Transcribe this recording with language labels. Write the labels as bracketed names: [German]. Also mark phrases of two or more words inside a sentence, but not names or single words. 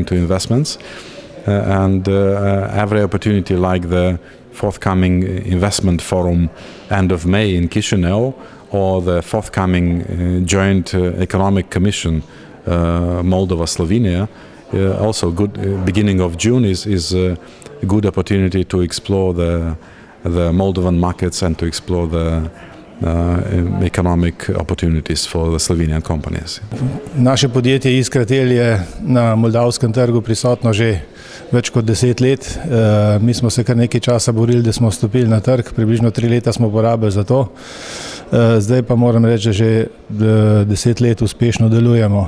[English] to investments, and every opportunity like the forthcoming investment forum end of May in Chisinau, or the forthcoming joint economic commission Moldova-Slovenia, also good beginning of June is a good opportunity to explore the Moldovan markets and to explore the economic opportunities for the Slovenian companies. [Slovenian] Naše podjetje Iskratel je na moldavskem trgu prisotno že več kot 10 let. Mi smo se kar nekaj časa borili, da smo vstopili na trg, približno 3 leta smo porabili za to. Zdaj pa moram reči, da že 10 let uspešno delujemo.